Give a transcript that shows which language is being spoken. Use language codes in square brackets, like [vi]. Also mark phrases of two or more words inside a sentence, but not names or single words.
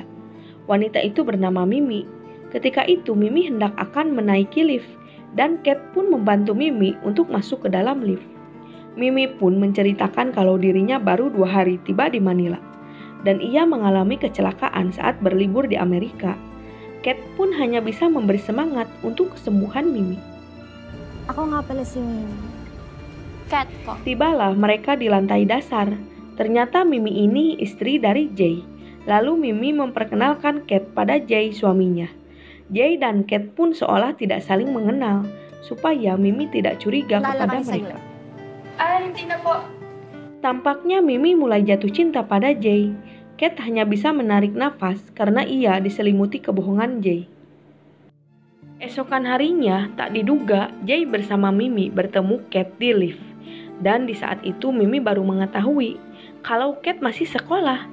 [id] Wanita itu bernama Mimi. Ketika itu Mimi hendak akan menaiki lift, dan Kate pun membantu Mimi untuk masuk ke dalam lift. Mimi pun menceritakan kalau dirinya baru 2 hari tiba di Manila, dan ia mengalami kecelakaan saat berlibur di Amerika. Kate pun hanya bisa memberi semangat untuk kesembuhan Mimi. [tl] Ako nga pala si Mimi. Kat po. [id] Tibalah mereka di lantai dasar. Ternyata Mimi ini istri dari Jay. Lalu Mimi memperkenalkan Kate pada Jay, suaminya. Jay dan Kate pun seolah tidak saling mengenal, supaya Mimi tidak curiga kepada mereka. [tl] Hindi na po. [id] Tampaknya Mimi mulai jatuh cinta pada Jay. Kate hanya bisa menarik nafas karena ia diselimuti kebohongan Jay. Esokan harinya, tak diduga Jay bersama Mimi bertemu Kate di lift. Dan di saat itu Mimi baru mengetahui kalau Kate masih sekolah.